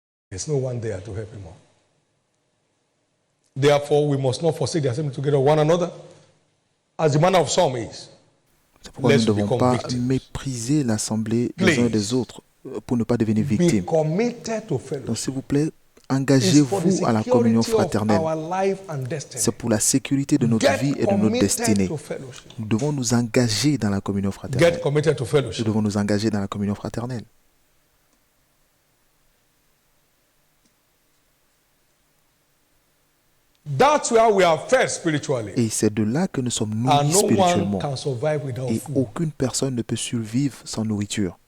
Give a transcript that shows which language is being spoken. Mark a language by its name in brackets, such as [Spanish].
[English] There's no one there to help him out. Therefore, we must not forsake the assembly together one another, as the manner of some is. [French] C'est pourquoi nous ne devons pas mépriser l'assemblée des uns des autres pour ne pas devenir victimes. Donc, s'il vous plaît, engagez-vous à la communion fraternelle. C'est pour la sécurité de notre vie et de notre destinée. Nous devons nous engager dans la communion fraternelle. Nous devons nous engager dans la communion fraternelle. [English] That's where we are fed spiritually. [French] Et c'est de là que nous sommes nourris spirituellement. Et aucune personne ne peut survivre sans nourriture.